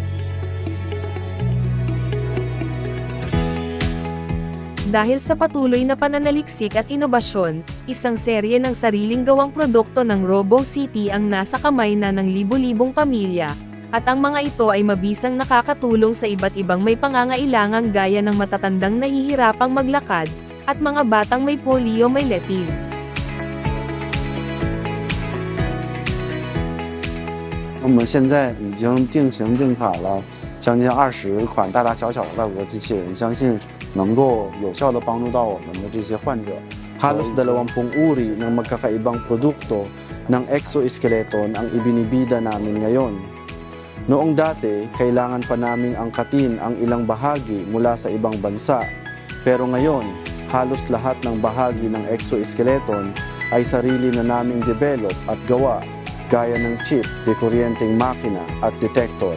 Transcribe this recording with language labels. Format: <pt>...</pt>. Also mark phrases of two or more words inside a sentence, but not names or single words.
<tl>Dahil sa patuloy na pananaliksik at inobasyon, isang serye ng sariling gawang produkto ng RoboCity ang nasa kamay na ng libu-libong pamilya, at ang mga ito ay mabisang nakakatulong sa iba't ibang may pangangailangan gaya ng matatandang nahihirapang maglakad, at mga batang may poliomyelitis.</tl> <zh>我们现在已经定型定卡了将近20款大大小小的外国机器人，相信能够有效地帮助到我们的这些患者。</zh> <tl>Halos 20 uri ng magkakaibang produkto ng exoskeleton ang ibinibida namin ngayon. Noong dati, kailangan pa naming angkatin ang ilang bahagi mula sa ibang bansa. Pero ngayon, halos lahat ng bahagi ng exoskeleton ay sarili na naming develop at gawa, gaya ng chip, dekuryenteng makina at detector.</tl>